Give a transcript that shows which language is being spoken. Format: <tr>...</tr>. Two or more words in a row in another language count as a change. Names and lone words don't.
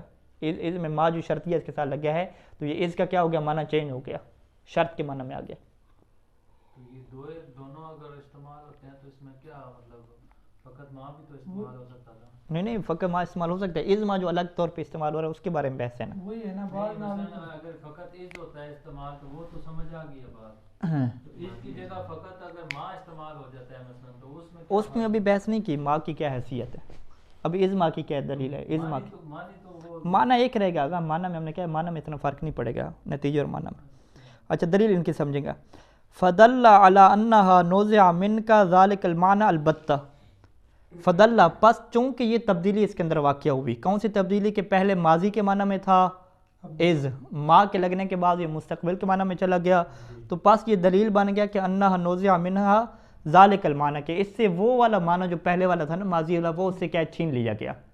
<ur>اس میں ما جو شرطیہ اس کے ساتھ لگ گیا ہے تو یہ اس کا کیا ہو گیا؟ معنی چینج ہو گیا، شرط کے معنی میں آ گیا. تو یہ دونوں اگر استعمال ہوتے ہیں تو اس میں کیا مطلب فقط ما بھی تو استعمال ہو سکتا تھا؟ نہیں فقط ما استعمال ہو سکتا ہے. از ما جو الگ طور پہ استعمال ہو رہا ہے اس کے بارے میں بحث ہے نا. وہی ہے نا نہیں، بعض مثلا اگر فقط از ہوتا ہے استعمال تو وہ تو سمجھ آ گئی ہے بات. تو اس کی جگہ فقط اگر ما استعمال ہو جاتا ہے مثلا تو اس میں ابھی بحث نہیں کی ما کی کیا حیثیت ہے. ابھی از ما کی کیا دلیل ہے؟ از ما کی مانی تو وہ معنی ایک رہے گا. اگر معنی میں ہم نے کہا معنی میں اتنا فرق نہیں پڑے گا نتیجے اور معنی میں. اچھا دلیل ان کی سمجھیں گا.</ur> <ar>فدل علی انہا نوزع من کا ذالک المعنی البتہ.</ar> <ur>فدل پس چونکہ یہ تبدیلی اس کے اندر واقع ہوئی. کون سی تبدیلی؟ کہ پہلے ماضی کے معنی میں تھا از، ما کے لگنے کے بعد یہ مستقبل کے معنی میں چلا گیا. تو پس یہ دلیل بن گیا کہ</ur> <ar>انہا نوزع منہا ذالک المعنی،</ar> <ur>کہ اس سے وہ والا معنی جو پہلے والا تھا نا ماضی والا وہ اس سے کیا چھین لیا گیا.</ur>